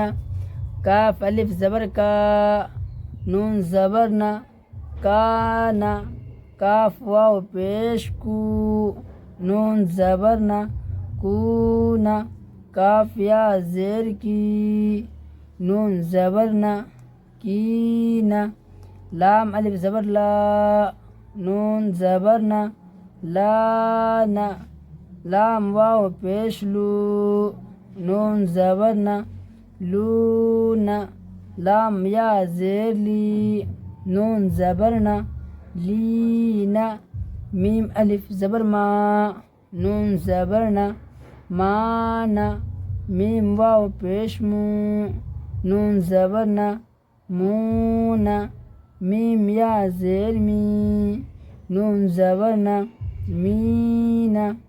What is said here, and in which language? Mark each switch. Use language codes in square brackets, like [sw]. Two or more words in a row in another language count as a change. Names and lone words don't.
[ur] کاف الف زبر کا نون زبرنا کانا کاف واو پیش کو نون زبرنا کونا کاف یا زیر کی نون زبرنا کینا لام الف زبر لا نون زبرنا لانا لام واو پیش لو نون زبرنا لونا لام یا زیر لی نون زبرنا لینا میم الف زبر ما نون زبرنا مانا میم واو پیش مو نون زبرنا مونا میم یا زیر می نون زبرنا مینا